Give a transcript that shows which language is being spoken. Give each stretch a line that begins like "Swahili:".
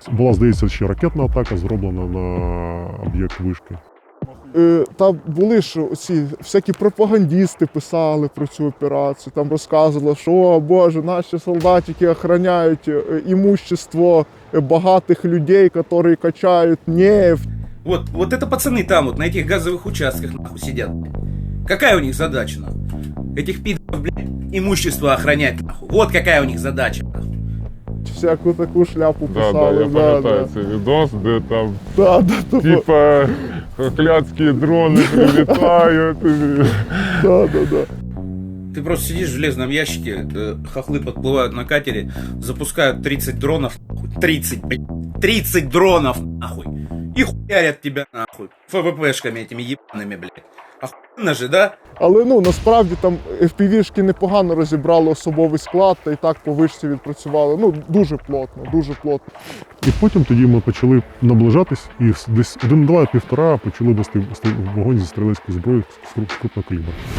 Ukrainian: Була, здається, ще ракетна атака зроблена на об'єкт вишки. Там були ж оці всякі пропагандісти писали про цю операцію, там розказували, що о Боже, наші солдатики охороняють імущество багатих людей, які качають нефть.
Russian: Вот это пацаны там вот на этих газовых участках нахуй сидят. Какая у них задача нахуй? Этих пидоров, блядь, имущество охранять нахуй. Вот какая у них задача нахуй.
Ukrainian: Всяку таку шляпу
Russian: Да,
Ukrainian: писали. я пам'ятаю цей відос, де там
Russian: Да,
Ukrainian: типа хохлядські дрони прилітають.
Russian: да. Ты просто сидишь в железном ящике, хохлы подплывают на катере, запускают 30 дронов, нахуй. 30 дронов, нахуй. И хуярят тебя, нахуй. ФВПшками этими ебаными, блядь. Охуенно же, да?
Ukrainian: Але насправді там FPV-шки непогано розібрали особовий склад та і так по вишці відпрацювали. Дуже плотно, дуже плотно. І потім тоді ми почали наближатись і десь 1-2-1,5 почали вести вогонь зі стрілецької зброї з крупного калібру.